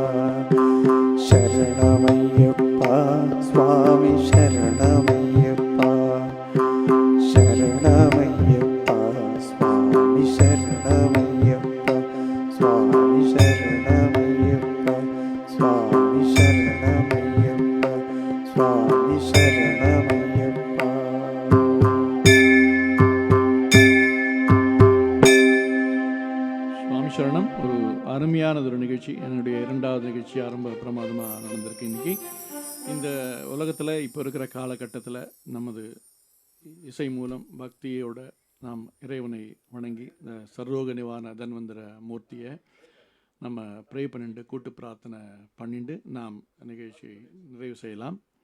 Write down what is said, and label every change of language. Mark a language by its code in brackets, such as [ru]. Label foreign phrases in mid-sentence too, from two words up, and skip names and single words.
[ml] ശരണമയ്യപ്പ സ്വാമി ശരണമയ്യപ്പ, ശരണമയ്യപ്പ സ്വാമി ശരണമയ്യപ്പ, സ്വാമി ശരണമയ്യപ്പ, സ്വാമി ശരണമയ്യപ്പ, സ്വാമി ശരണമയ്യപ്പ. [ta] சுவாமி சரணம். ஒரு அருமையானது ஒரு நிகழ்ச்சி. என்னுடைய இரண்டாவது நிகழ்ச்சி ஆரம்ப பிரமாதமாக நடந்திருக்கு இன்னைக்கு. இந்த உலகத்தில் இப்போ இருக்கிற காலகட்டத்தில் நமது இசை மூலம் பக்தியோட நாம் இறைவனை வணங்கி இந்த சர்ரோக நிவாரண தன்வந்திர மூர்த்தியை நம்ம ப்ரே பண்ணிட்டு கூட்டு பிரார்த்தனை பண்ணிட்டு நாம் நிகழ்ச்சியை நிறைவு செய்யலாம்.